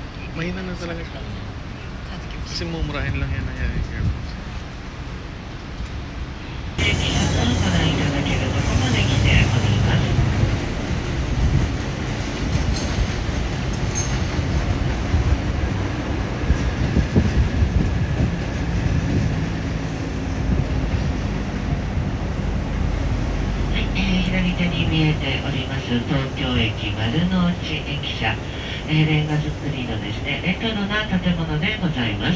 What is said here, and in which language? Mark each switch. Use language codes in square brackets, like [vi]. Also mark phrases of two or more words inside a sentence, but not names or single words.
[tl] Mahina na talaga siya. Kasi mumurahin lang yan na yan. AirPods. [ja] ご覧いただけるところまで来ております。はい、左手に見えております東京駅丸の内駅舎、レンガ造りのですねレトロな建物でございます。